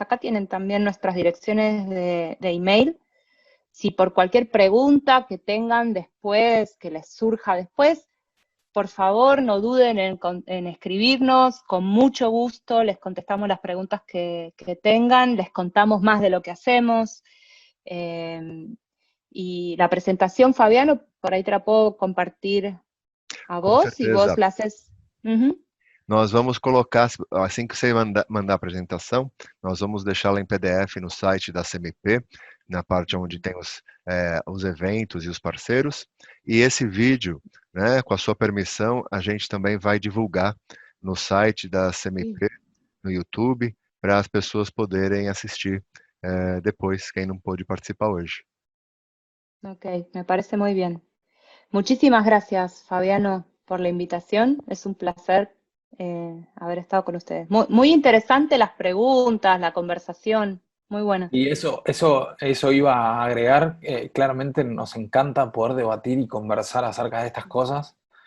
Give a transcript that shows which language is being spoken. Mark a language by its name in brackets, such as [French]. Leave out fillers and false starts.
[Spanish] Acá tienen también nuestras direcciones de email. Si por cualquier pregunta que tengan después, que les surja después, por favor, no duden en escribirnos, con mucho gusto les contestamos las preguntas que tengan, les contamos más de lo que hacemos. Y la presentación, Fabiano, por ahí te la puedo compartir a vos y vos [Portuguese] certeza. [Spanish] la haces. [Portuguese] Nós vamos colocar, assim que você mandar a apresentação, nós vamos deixá-la em PDF no site da CMP, na parte onde tem os eventos e os parceiros. E esse vídeo, né, com a sua permissão, a gente também vai divulgar no site da CMP, no YouTube, para as pessoas poderem assistir depois, quem não pôde participar hoje. [Spanish] Ok, me parece muy bien. Muchísimas gracias, Fabiano, por la invitación. Es un placer haber estado con ustedes. Muy interesante las preguntas, la conversación, muy buena. Y eso iba a agregar, claramente nos encanta poder debatir y conversar acerca de estas cosas.